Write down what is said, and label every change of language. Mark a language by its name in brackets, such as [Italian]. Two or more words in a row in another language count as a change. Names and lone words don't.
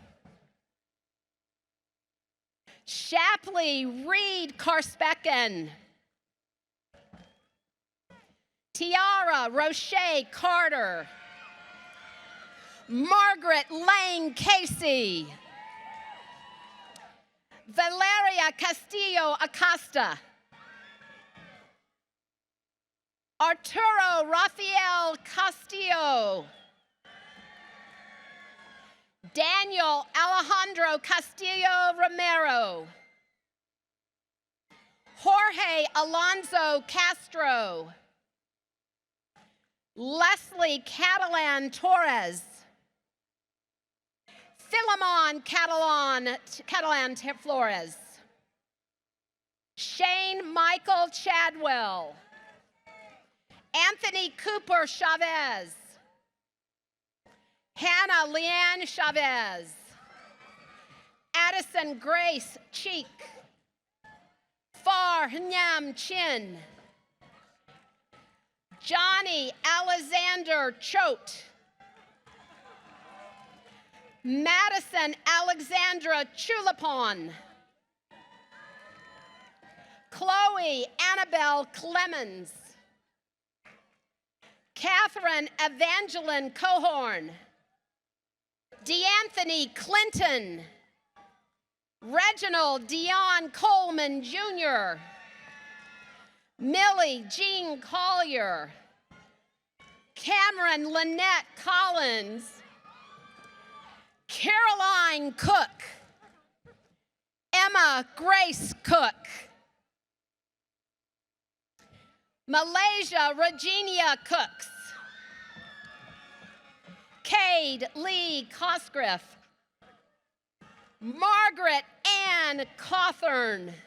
[English] Shapley Reed Karspeken. Tiara Roche Carter. Margaret Lane Casey. Valeria Castillo Acosta. Arturo Rafael Castillo. Daniel Alejandro Castillo Romero. Jorge Alonso Castro. Leslie Catalan Torres. Philemon Catalan Flores. Shane Michael Chadwell. Anthony Cooper Chavez. Hannah Leanne Chavez. Addison Grace Cheek. Far Nyam Chin. Johnny Alexander Choate. Madison Alexandra Chulapon. Chloe Annabelle Clemens. Catherine Evangeline Cohorn. DeAnthony Clinton. Reginald Dion Coleman Jr. Millie Jean Collier. Cameron Lynette Collins. Caroline Cook. Emma Grace Cook. Malaysia Regina Cooks. Cade Lee Cosgriff. Margaret Ann Cawthorn.